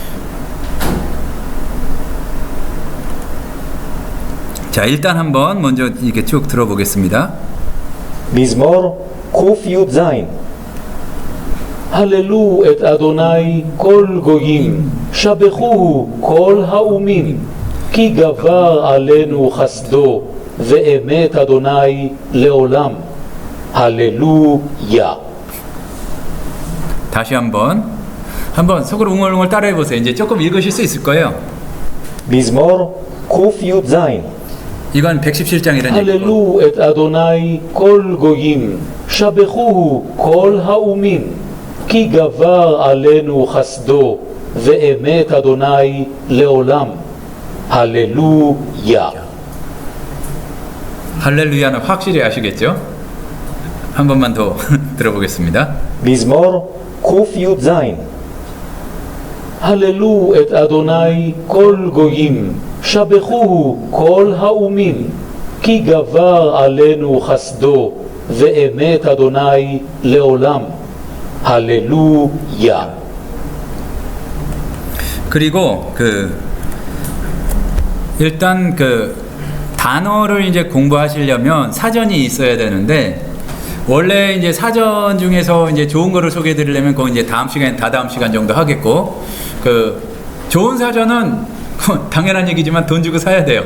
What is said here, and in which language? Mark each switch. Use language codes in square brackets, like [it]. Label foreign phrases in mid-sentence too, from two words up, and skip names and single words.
[ko] 자, 일단 한번 먼저 이렇게 쭉 들어보겠습니다. [he] מזמור קי"ז הללו את אדוני כל גויים, שבחוהו כל האומים, כי גבר עלינו חסדו, ואמת אדוני לעולם. [ko] 할렐루야. 다시 한번 속으로 웅얼웅얼 따라해 보세요. 이제 조금 읽으실 수 있을 거예요. [he] מזמור קי"ז [ko] 이건 117장이라는 얘기고. [he] הללו את אדוני כל גויים, שבחוהו כל האומים, כי גבר עלינו חסדו, ואמת אדוני לעולם. [ko] 할렐루야. 할렐루야는 확실히 아시겠죠? 한 번만 더 들어보겠습니다. [he] מזמור קי"ז הללו את אדוני כל גויים, שבחוהו כל האומים, כי גבר עלינו חסדו, ואמת אדוני לעולם. [ko] 할렐루야. 그리고 일단 단어를 이제 공부하시려면 사전이 있어야 되는데 원래 이제 사전 중에서 이제 좋은 거를 소개해 드리려면 그건 이제 다음 시간 정도 하겠고 좋은 사전은 당연한 얘기지만 돈 주고 사야 돼요.